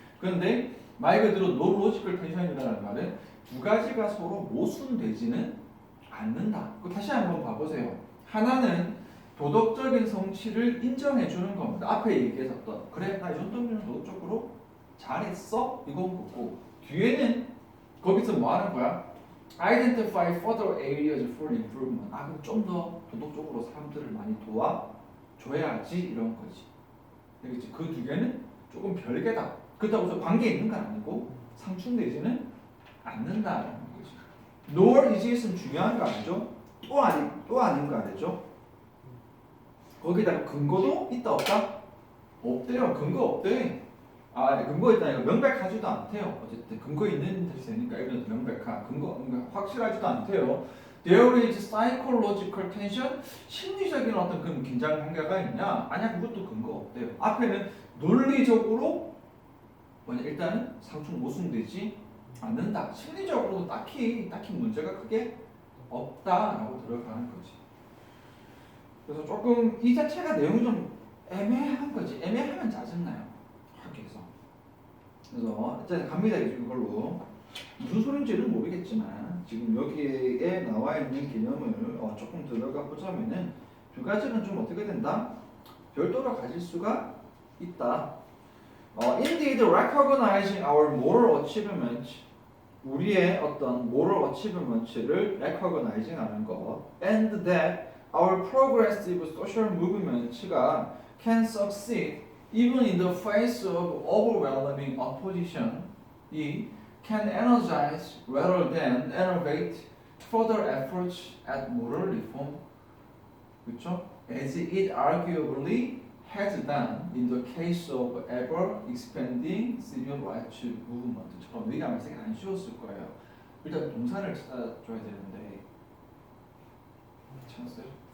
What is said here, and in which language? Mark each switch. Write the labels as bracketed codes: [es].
[ko] 그런데 말 그대로 [en] no logical tension [ko] 이라는 말은 두 가지가 서로 모순되지는 않는다. 다시 한번 봐보세요. 하나는 도덕적인 성취를 인정해주는 겁니다. 앞에 얘기했었던 그래 나 이 정도면 도덕적으로 잘했어 이건 거고 뒤에는 거기서 뭐 하는 거야? [en] Identify further areas for improvement. [ko] 그럼 좀 더 도덕적으로 사람들을 많이 도와줘야지 이런 거지. 알겠지? 그 두 개는 조금 별개다. 그렇다고 해서 관계 있는 건 아니고 상충되지는 않는다라는 거지. [en] Nor is it [ko] 은 중요한 거 알죠? 또 아닌 거 알죠? 거기다가 근거도 있다 없다? 없대요. 근거 없대. 근거 있다 이거 명백하지도 않대요. 어쨌든 근거 있는 뜻이니까 이건 명백한 근거 확실하지도 않대요. [en] There is psychological tension. [ko] 심리적인 어떤 그런 긴장 관계가 있냐? 아니야 그것도 근거 없대요. 앞에는 논리적으로 일단은 상충 모순되지 않는다. 심리적으로도 딱히 문제가 크게 없다라고 들어가는 거지. 그래서 조금 이 자체가 내용이 좀 애매한 거지. 애매하면 짜증나요. 학교에서. 그래서 일단 갑니다. 이걸로 무슨 소린지는 모르겠지만 지금 여기에 나와 있는 개념을 조금 들어가 보자면은 두 가지는 좀 어떻게 된다? 별도로 가질 수가 있다. [en] Indeed, recognizing our moral achievement, [ko] 우리의 어떤 [en] moral achievement를 recognizing [ko] 하는 것, [en] and that our progressive social movement가 can succeed even in the face of overwhelming opposition, 이 can energize rather than enervate further efforts at moral reform. [ko] 그렇죠? [en] as it arguably has done in the case of ever expanding civil rights movement처럼 [ko] 여기가 아마 안 쉬웠을 거예요. 일단 동사를 찾아줘야 되는데 찾았어요?